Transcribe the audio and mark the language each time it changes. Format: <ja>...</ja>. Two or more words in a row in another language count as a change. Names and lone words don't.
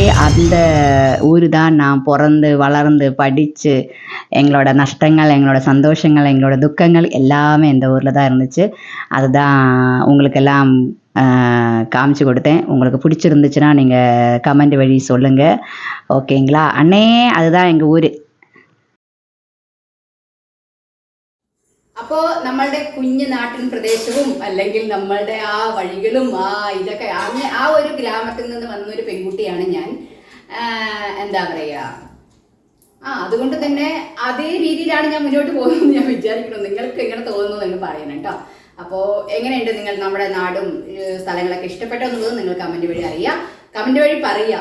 <ta>அந்த ஊர் தான் நான் பிறந்து வளர்ந்து படித்து எங்களோட நஷ்டங்கள், எங்களோட சந்தோஷங்கள், எங்களோட துக்கங்கள் எல்லாமே இந்த ஊரில் தான் இருந்துச்சு. அதுதான் உங்களுக்கெல்லாம் காமிச்சு கொடுத்தேன். உங்களுக்கு பிடிச்சிருந்துச்சுன்னா நீங்கள் கமெண்ட் வழி சொல்லுங்கள், ஓகேங்களா அண்ணே? அதுதான் எங்கள் ஊர்.</ta> <ml>അപ്പോൾ നമ്മളുടെ കുഞ്ഞു നാട്ടിൻ പ്രദേശവും അല്ലെങ്കിൽ നമ്മളുടെ ആ വഴികളും ഇതൊക്കെ ആ ഒരു ഗ്രാമത്തിൽ നിന്ന് വന്ന ഒരു പെൺകുട്ടിയാണ് ഞാൻ. എന്താ പറയുക, അതുകൊണ്ട് തന്നെ അതേ രീതിയിലാണ് ഞാൻ മുന്നോട്ട് പോകുന്നത് ഞാൻ വിചാരിക്കണം. നിങ്ങൾക്ക് എങ്ങനെ തോന്നുന്നു നിങ്ങൾ പറയണം കേട്ടോ. അപ്പോൾ എങ്ങനെയുണ്ട് നിങ്ങൾ നമ്മുടെ നാടും സ്ഥലങ്ങളൊക്കെ ഇഷ്ടപ്പെട്ടോ എന്നുള്ളത് നിങ്ങൾ കമന്റ് വഴി അറിയാം, കമന്റ് വഴി പറയുക.</ml>